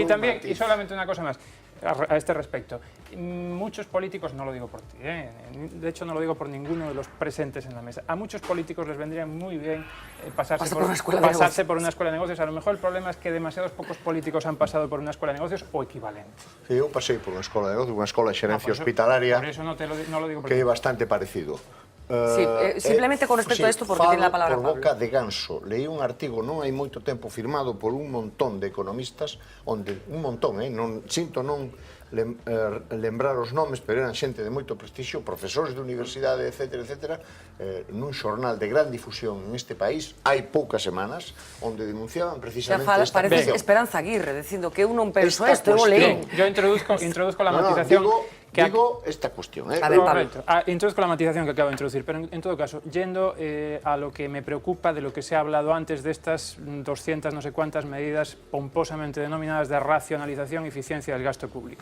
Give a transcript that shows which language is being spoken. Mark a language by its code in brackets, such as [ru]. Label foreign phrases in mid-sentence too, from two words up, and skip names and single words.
[es] Y también, y solamente una cosa más a este respecto. Muchos políticos, no lo digo por ti, de hecho no lo digo por ninguno de los presentes en la mesa, a muchos políticos les vendría muy bien pasarse por una escuela de negocios. A lo mejor el problema es que demasiados pocos políticos han pasado por una escuela de negocios o equivalente. Sí, yo pasé por una escuela de negocios, una escuela de xerencia hospitalaria, por eso no lo digo por [gl] que é bastante parecido. [es] simplemente con respecto a esto, porque tiene la palabra por boca Pablo. de ganso. [gl] Leí un artigo non hai moito tempo firmado por un montón de economistas, onde un montón, non sinto non lembrar os nomes, pero eran xente de moito prestixio, profesores de universidade, etc., nun xornal de gran difusión neste país, hai poucas semanas, onde denunciaban precisamente esta Parece cuestión. Esperanza Aguirre, dicindo que eu non penso Esta isto, eu leí. [es] Yo introduzco la matización. Digo esta cuestión. A ver, Pablo. Correcto. Introduzco la matización que acabo de introducir, pero en todo caso, yendo a lo que me preocupa de lo que se ha hablado antes de estas 200 no sé cuántas medidas pomposamente denominadas de racionalización y eficiencia del gasto público.